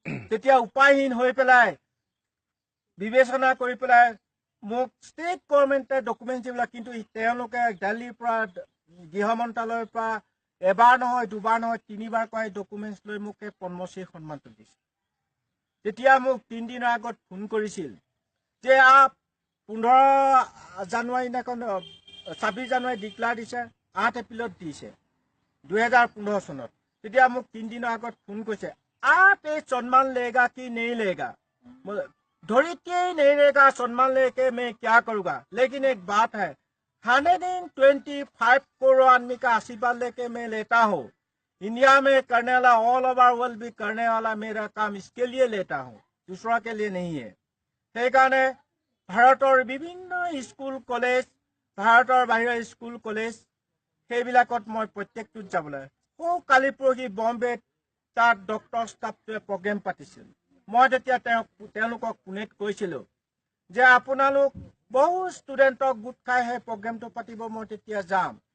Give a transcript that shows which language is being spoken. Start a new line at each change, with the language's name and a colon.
Assamese: তেতিয়া উপায়হীন হৈ পেলাই বিবেচনা কৰি পেলাই মোক ষ্টেট গভৰ্ণমেণ্টে ডকুমেণ্টছ দিবলৈ, কিন্তু তেওঁলোকে দিল্লীৰ পৰা গৃহ মন্ত্ৰালয়ৰ পৰা এবাৰ নহয়, দুবাৰ নহয়, 3বাৰ কৈ ডকুমেণ্টছ লৈ মোক এই পদ্মশ্ৰী সন্মানটো দিছিল। তেতিয়া মোক 3 দিনৰ আগত ফোন কৰিছিল যে 15 জানুৱাৰী দিনাখন 26 জানুৱাৰী ডিক্লাৰ দিছে, 8 এপ্ৰিলত দিছে 2015 চনত। তেতিয়া মোক 3 দিনৰ আগত ফোন কৰিছে,
Hindi: आप ये सम्मान लेगा कि नहीं लेगा? धरित्री नहीं लेगा, सम्मान लेके मैं क्या करूँगा? लेकिन एक बात है, 125 करोड़ आदमी का आशीर्वाद लेके मैं लेता हूँ। इंडिया में करने वाला, ऑल ओवर वर्ल्ड भी करने वाला मेरा काम इसके लिए लेता हूँ, दूसरा के लिए नहीं है।
Assamese: সেইকাৰণে ভাৰতৰ বিভিন্ন স্কুল কলেজ, ভাৰতৰ বাহিৰৰ স্কুল কলেজ, সেইবিলাকত মই প্ৰত্যেকটোত যাব লাগে। কালি পৰহি বম্বেত তাত ডক্টৰ ষ্টাফটোৱে প্ৰগ্ৰেম পাতিছিল। মই তেতিয়া তেওঁলোকক পুনেত কৈছিলোঁ যে আপোনালোক বহু ষ্টুডেণ্টক গোট খাই সেই প্ৰগ্ৰেমটো পাতিব, মই তেতিয়া যাম।